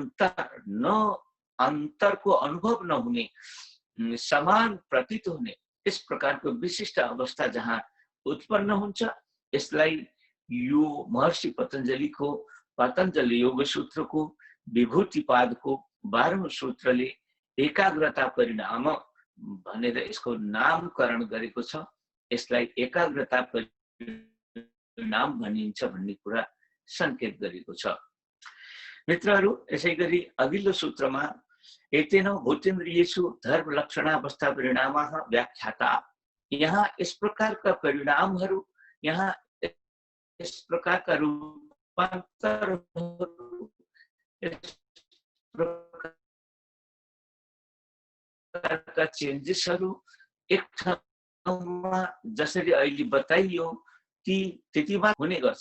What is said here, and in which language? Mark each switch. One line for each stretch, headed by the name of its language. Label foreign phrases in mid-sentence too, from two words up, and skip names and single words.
Nepali: अन्तरको अनुभव नहुने, समान प्रतीत हुने यस प्रकारको विशिष्ट अवस्था जहाँ उत्पन्न हुन्छ, यसलाई यो महर्षि पतञ्जलिको पतञ्जलि योग सूत्रको विभूतिपादको 12औं सूत्रले एकाग्रता परिणाम भनेर यसको नामकरण गरेको छ। यसलाई एकाग्रता परिणाम भनिन्छ भन्ने कुरा संकेत गरेको छ। मित्रहरू, यसैगरी अघिल्लो सूत्रमा
Sanskrit: एतेन भूतेन्द्रियेषु धर्म लक्षणावस्था परिणामः व्याख्याता।
Nepali: यहाँ यस प्रकारका परिणामहरू, यहाँ यस प्रकारका रूपान्तरहरू, यस प्रकारका चेन्जेसहरू एक ठाउँमा जसरी अहिले बताइयो त्यति मात्र हुने गर्छ।